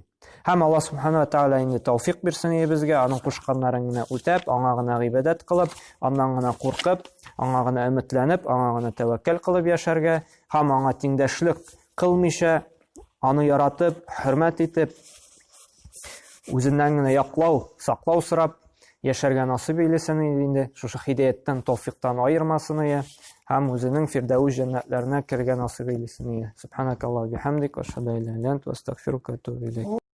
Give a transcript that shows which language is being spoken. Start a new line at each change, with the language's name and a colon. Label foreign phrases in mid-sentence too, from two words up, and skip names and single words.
Tatar: Һәм Аллаһ
Arabic: سبحانه وتعالى
Tatar: инде тәүфик бирсен безгә, аның кушканнарын гына үтәп, аңа гына гыйбадәт кылып, аннан гына куркып, аңа гына өметләнеп, аңа гына тәвәккәл кылып яшәргә, һәм аңа тиңдәшлек кылмыйча, аны яратып, хөрмәт итеп, үзеннән генә яклау, саклау сорап яшәргә насыйп эйлесен инде, шушы хидаяттан, тәүфиктан айырмасын һәм үзенең фирдәүс җәннәтләренә кергән насыйп эйлесен.
Arabic: سبحانك اللهم وبحمدك وأشهد أن لا إله إلا أنت أستغفرك وأتوب إليك.